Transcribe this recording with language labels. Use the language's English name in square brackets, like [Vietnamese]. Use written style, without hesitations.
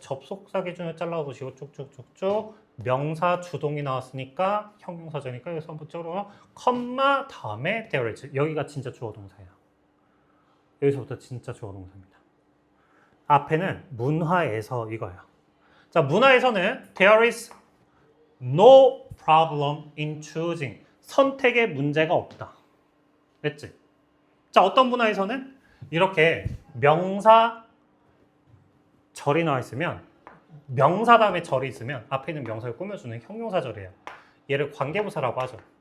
[Korean] 접속사 기준으로 잘라서 보시고 쭉쭉쭉쭉. 명사 주동이 나왔으니까 형용사전이니까 여기서 한번 적으러 컴마 다음에 [English] there is. [Korean] 여기가 진짜 주어 동사예요. 여기서부터 진짜 주어 동사입니다. 앞에는 문화에서 이거예요. 자, 문화에서는 [English] there is no problem in choosing. [Korean] 선택에 문제가 없다. 됐지? 자, 어떤 문화에서는 이렇게 명사 절이 나와 있으면 명사 다음에 절이 있으면 앞에 있는 명사를 꾸며주는 형용사절이에요. 얘를 관계부사라고 하죠.